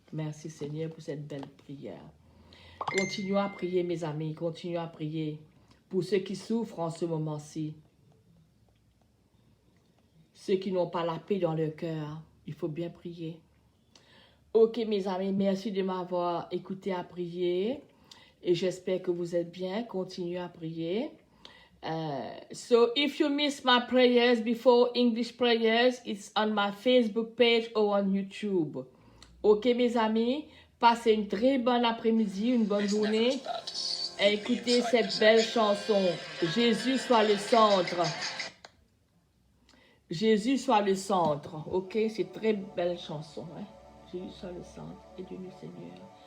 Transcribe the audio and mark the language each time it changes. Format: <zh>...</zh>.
<fr>Merci Seigneur pour cette belle prière. Continuons à prier mes amis, continuons à prier pour ceux qui souffrent en ce moment-ci. Ceux qui n'ont pas la paix dans leur cœur, il faut bien prier. Ok mes amis, merci de m'avoir écouté à prier et j'espère que vous êtes bien. Continuez à prier.</fr> <en>So if you miss my prayers before English prayers, it's on my Facebook page or on YouTube.</en> <fr>Ok mes amis, passez une très bonne après-midi, une bonne journée. Et écoutez cette belle chanson. Jésus soit le centre. Jésus soit le centre. Ok, c'est très belle chanson. Hein? Jésus soit le centre. Aide-nous Seigneur.</fr>